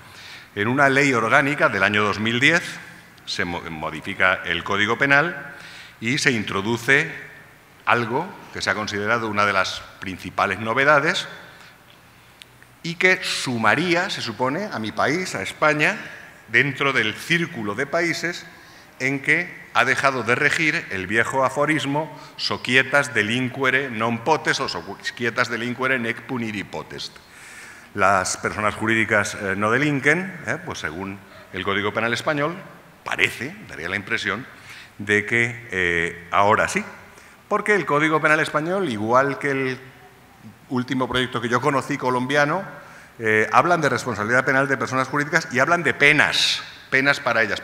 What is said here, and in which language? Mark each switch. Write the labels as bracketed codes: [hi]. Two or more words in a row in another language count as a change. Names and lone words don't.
[es] En una ley orgánica del año 2010 se modifica el Código Penal y se introduce algo que se ha considerado una de las principales novedades y que sumaría, se supone, a mi país, a España, dentro del círculo de países en que ha dejado de regir el viejo aforismo [la] «Societas delinquere non potest» [es] o [la] «Societas delinquere nec puniri potest». [es] Las personas jurídicas no delinquen, pues según el Código Penal español, parece, daría la impresión, de que ahora sí, Porque el Código Penal español, igual que el último proyecto que yo conocí colombiano, hablan de responsabilidad penal de personas jurídicas y hablan de penas para ellas.